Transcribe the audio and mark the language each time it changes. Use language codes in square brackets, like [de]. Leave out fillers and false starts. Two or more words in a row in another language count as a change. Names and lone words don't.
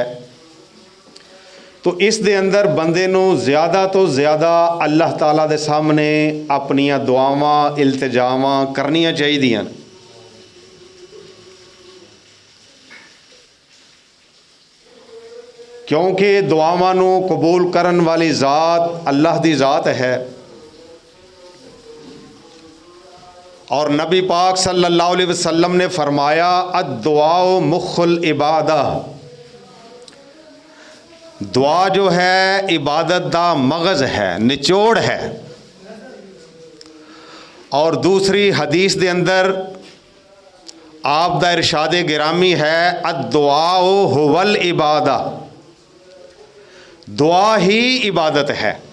[pa] تو اس دے اندر بندے نوں زیادہ توں زیادہ [ar] الله تعالى [pa] دے سامنے اپنیاں دعاواں التجاواں کرنیاں چاہیدیاں. کیونکہ دعاواں نوں قبول کرن والی ذات اللہ دی ذات ہے. اور نبی پاک [ar] صلى الله عليه وسلم [pa] نے فرمایا [ar] الدعاء مخ العبادة, [pa] دعا جو ہے عبادت دا مغز ہے، نچوڑ ہے. اور دوسری حدیث دے اندر آپ دا ارشاد گرامی ہے [ar] الدعاء هو العبادة, [pa] دعا ہی عبادت ہے.